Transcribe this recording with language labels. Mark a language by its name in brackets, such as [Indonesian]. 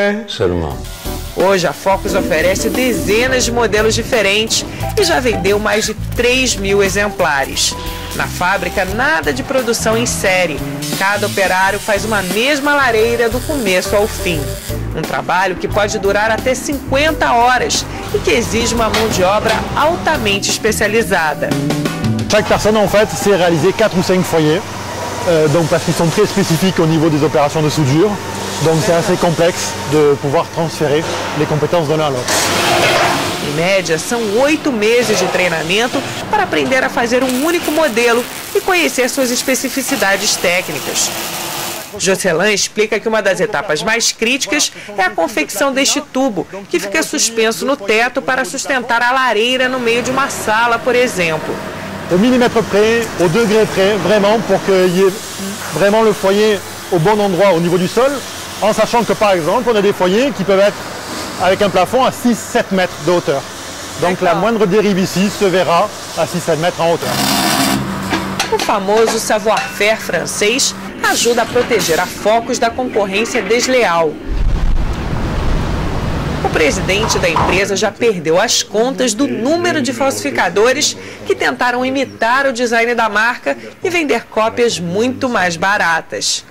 [French] Seulement. [Portuguese] Hoje a Focus oferece dezenas de modelos diferentes e já vendeu mais de 3.000 exemplares. Na fábrica, nada de produção em série. Cada operário faz uma mesma lareira do começo ao fim. Um trabalho que pode durar até 50 horas e que exige uma mão de obra altamente especializada. [French] Chaque personne, en fait, sait réaliser 4 ou 5 foyers, donc parce qu'ils sont très spécifiques au niveau des opérations de soudure. Donc c'est assez complexe de pouvoir transférer les compétences de l'un à l'autre. [Portuguese] Em média, são 8 meses de treinamento para aprender a fazer um único modelo e conhecer suas especificidades técnicas. Jocelyn explica que uma das etapas mais críticas é a confecção deste tubo, que fica suspenso no teto para sustentar a lareira no meio de uma sala, por exemplo. [French] Au millimètre près, au degré près, vraiment, pour qu'il y ait vraiment le foyer au bon endroit au niveau du sol, en sachant que par exemple, on a des foyers qui peuvent être avec un plafond à 6-7 mètres de hauteur. Donc la moindre dérive ici se verra à 6-7 mètres en hauteur. [Portuguese] O famoso savoir-faire francês ajuda a proteger a Focus da concorrência desleal. O presidente da empresa já perdeu as contas do número de falsificadores que tentaram imitar o design da marca e vender cópias muito mais baratas.